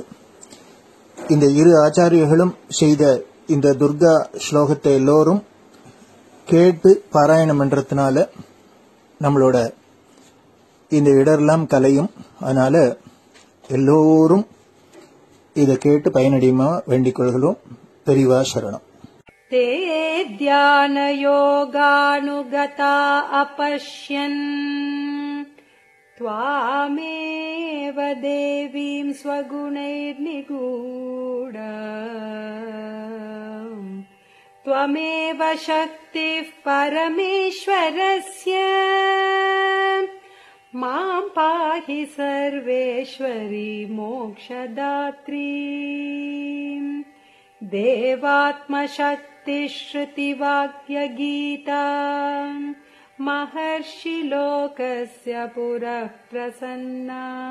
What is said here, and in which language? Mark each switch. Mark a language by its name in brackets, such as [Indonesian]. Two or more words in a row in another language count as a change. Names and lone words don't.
[Tamil] இந்த இரு ஆச்சாரியர்களும் செய்த இந்த துர்கா ஸ்லோகத்தை எல்லோரும் கேட்டு பாராயணம் பண்றதுனால நம்மளோட இந்த இடரெல்லாம் கலையும். அதனால எல்லோரும் இதை கேட்டு பயனடையுமா வேண்டிக் கொள்கிறோம். பெரிவா சரணம். [Sanskrit] ते ध्यानयोगानुगता अपश्यन् त्वामेव देवीं स्वगुणैर्निगूढा त्वमेव शक्तिः परमेश्वरस्य मां पाहि सर्वेश्वरी मोक्षदात्री देवात्मशक्तिश्रुतिवाक्यगीता महर्षिलोकस्य पुरः प्रसन्ना